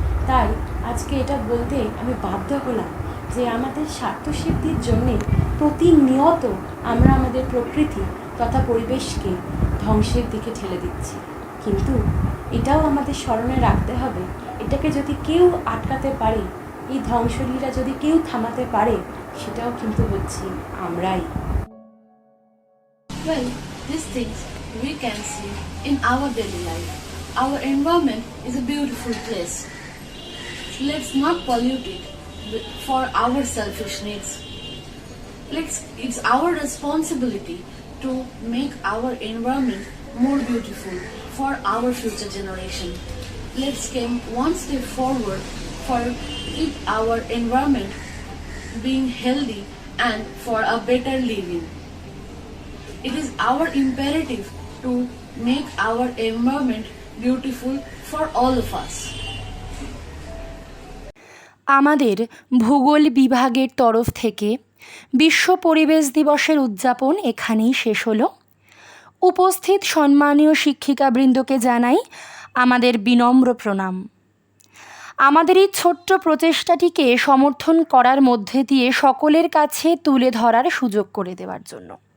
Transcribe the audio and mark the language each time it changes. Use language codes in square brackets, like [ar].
[bn] তাই আজকে এটা বলতে আমি বাধ্য হলাম যে আমাদের স্বার্থসিদ্ধির জন্যে প্রতিনিয়ত আমরা আমাদের প্রকৃতি তথা পরিবেশকে ধ্বংসের দিকে ঠেলে দিচ্ছি। কিন্তু এটাও আমাদের স্মরণে রাখতে হবে, এটাকে যদি কেউ আটকাতে পারে, এই ধ্বংসলীলা যদি কেউ থামাতে পারে, সেটাও কিন্তু হচ্ছি আমরাই। [en] Well, these things we can see in our daily life. Our environment is a beautiful place. Let's not pollute it for our selfish needs. It's our responsibility to make our environment more beautiful for our future generation. Let's come one step forward for keep our environment being healthy and for a better living. It is our imperative to make our environment beautiful for all of us. [bn] আমাদের ভূগোল বিভাগের তরফ থেকে বিশ্ব পরিবেশ দিবসের উদযাপন এখানেই শেষ হলো। উপস্থিত সম্মানীয় শিক্ষিকাবৃন্দকে জানাই আমাদের বিনম্র প্রণাম। আমাদের এই ছোট্ট প্রচেষ্টাটিকে সমর্থন করার মধ্যে দিয়ে সকলের কাছে তুলে ধরার সুযোগ করে দেওয়ার জন্য।